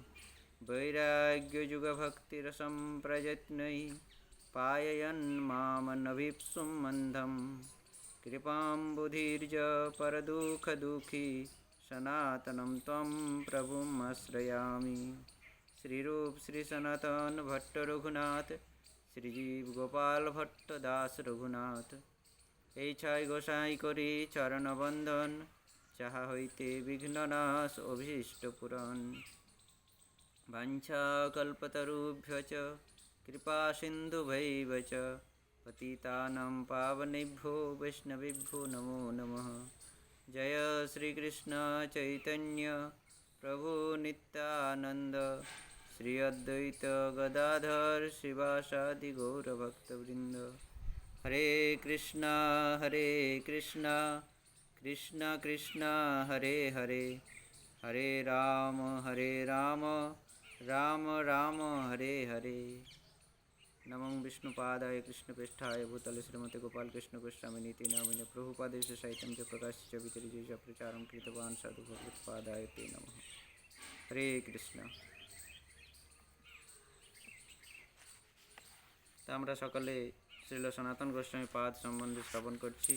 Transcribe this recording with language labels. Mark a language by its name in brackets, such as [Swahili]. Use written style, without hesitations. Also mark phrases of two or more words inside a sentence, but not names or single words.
[Sanskrit] वैराग्ययुगभक्तिरसं प्रयत्नै पाययन् मामनभीप्सुं मन्दं कृपाम्बुधिर्ज परदुःखदुःखी सनातनं त्वं प्रभुम् आश्रयामि। [Bangla] श्रीरूप श्री सनातन भट्ट रघुनाथ श्रीजीव गोपाल भट्ट दास रघुनाथ এই ছয় গোসাই করি চরণবন্দন যাহা হইতে বিঘ্ননাশ অভীষ্ট পুরাণ। [Sanskrit] বাঞ্ছাকল্পতরুভ্য চ কৃপা সিন্ধুভৈব চ পতিতানাং পাবনেভ্यो वैष्णवेभ्यो नमो नमः। जय श्री कृष्ण चैतन्य प्रभु नित्यानंद श्री अद्वैत गदाधर शिवासादि गौरभक्तवृंद। हरे कृष्णा कृष्णा कृष्णा हरे हरे, हरे राम राम राम हरे हरे। नमो विष्णुपादाय कृष्णपृष्ठाय भूतले श्रीमते गोपाल कृष्ण गोस्वामिनीति नामिने प्रभुपादेश साहित्यं च प्रकाश्य वितरित प्रचारं कृतवान् साधु भगवत्पादाय ते नमः। हरे कृष्ण। [Bangla] तो আমরা সকলে শ্রীল সনাতন গোস্বামী পাদ সম্বন্ধে শ্রবণ করছি।